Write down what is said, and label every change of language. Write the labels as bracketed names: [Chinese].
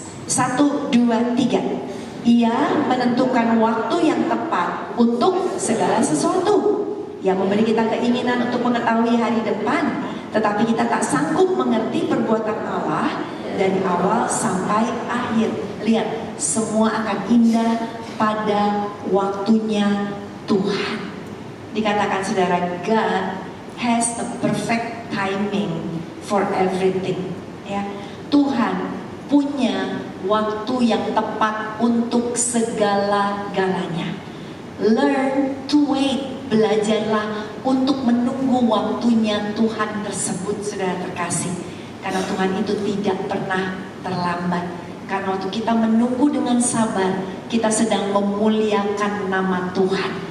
[Indonesian] 1, 2, 3. Ia menentukan waktu yang tepat untuk segala sesuatu. Ia memberi kita keinginan untuk mengetahui hari depan, tetapi kita tak sanggup mengerti perbuatan Allah dari awal sampai akhir. Lihat, semua akan indah pada waktunya Tuhan. [English] Dikatakan saudara, God has a perfect timing for everything. [Indonesian] Ya, Tuhan punya waktu yang tepat untuk segala-galanya. [English] Learn to wait. [Indonesian] Belajarlah untuk menunggu waktunya Tuhan tersebut, saudara terkasih. Karena Tuhan itu tidak pernah terlambat. Karena waktu kita menunggu dengan sabar, kita sedang memuliakan nama Tuhan.